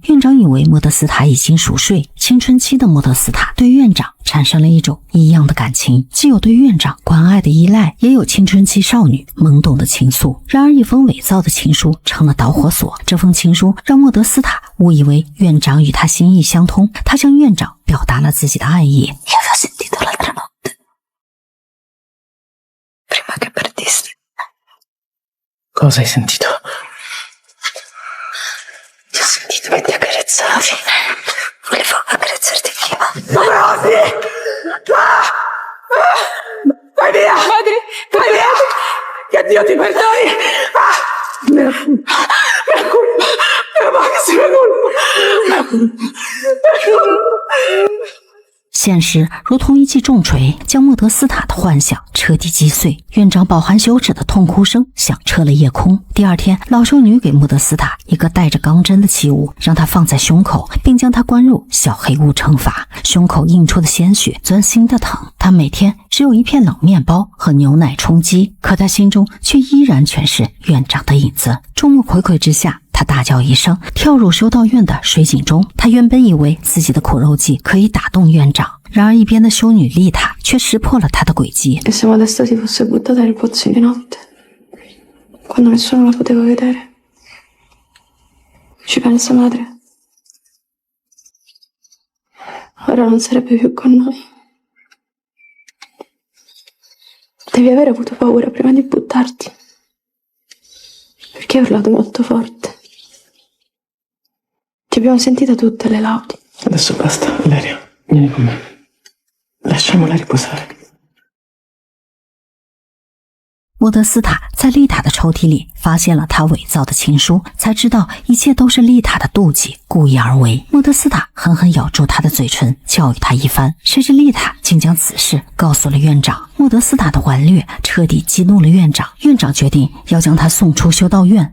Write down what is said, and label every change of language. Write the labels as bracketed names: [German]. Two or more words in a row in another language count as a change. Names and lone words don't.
[Chinese] 院长以为莫德斯塔已经熟睡。青春期的莫德斯塔对院长产生了一种异样的感情，既有对院长关爱的依赖，也有青春期少女懵懂的情愫。然而，一封伪造的情书成了导火索。这封情书让莫德斯塔误以为院长与他心意相通，他向院长表达了自己的爱意。 [Italian] Cosa hai sentito? Ti ho sentito che ti accarezzavi. Volevo accarezzarti prima. Come osi? Vai via! Madre, vai via! Che Dio ti perdoni! Mia colpa! Mia massima colpa! [Chinese] 现实如同一记重锤，将莫德斯塔的幻想彻底击碎。院长饱含羞耻的痛哭声响彻了夜空。第二天，老修女给莫德斯塔一个带着钢针的器物，让他放在胸口，并将他关入小黑屋惩罚。胸口映出的鲜血钻心的疼。他每天只有一片冷面包和牛奶充饥，可他心中却依然全是院长的影子。众目睽睽之下，他大叫一声，跳入修道院的水井中。他原本以为自己的苦肉计可以打动院长，然而一边的修女丽塔却识破了他的诡计。 [Italian] E se Modesta si fosse buttata nel pozzo di notte, quando nessuno la poteva vedere? Ci pensa madre? Ora non sarebbe più con noi. Devi aver avuto paura prima di buttarti, perché hai urlato molto forte. Ti abbiamo sentita tutte le laudi. Adesso basta, Valeria, vieni con me. Lasciamola riposare. [Chinese] 莫德斯塔在丽塔的抽屉里发现了他伪造的情书，才知道一切都是丽塔的妒忌故意而为。莫德斯塔狠狠咬住他的嘴唇，教育他一番，谁知丽塔竟将此事告诉了院长。莫德斯塔的顽劣彻底激怒了院长，院长决定要将他送出修道院。